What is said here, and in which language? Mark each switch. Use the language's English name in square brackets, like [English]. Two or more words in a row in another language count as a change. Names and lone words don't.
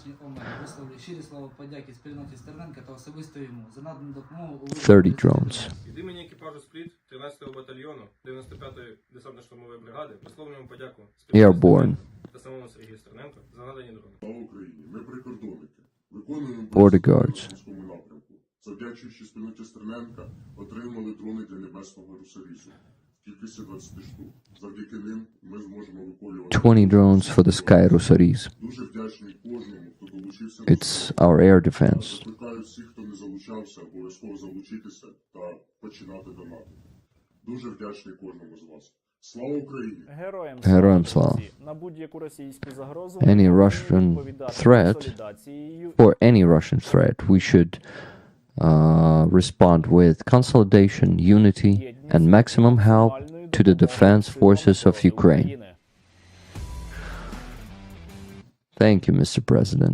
[English] 30 drones. Airborne. Border guards. [Ukrainian] Завдячуючи спільноті Стерненка, отримали дрони для небесного русарізу. Кількістю 20 штук. Завдяки ним ми зможемо виконувати [English] 20 drones for the Sky Russaris. [Ukrainian] Дуже вдячний кожному, хто долучився. [English] It's our air defense. [Ukrainian] Закликаю всіх, хто не залучався, обов'язково залучитися та починати донати. Дуже вдячний кожному з вас. Слава Україні! Героям слава. [English] Any Russian threat, for any Russian threat, we should respond with consolidation, unity, and maximum help to the defense forces of Ukraine. Thank you, Mr. President.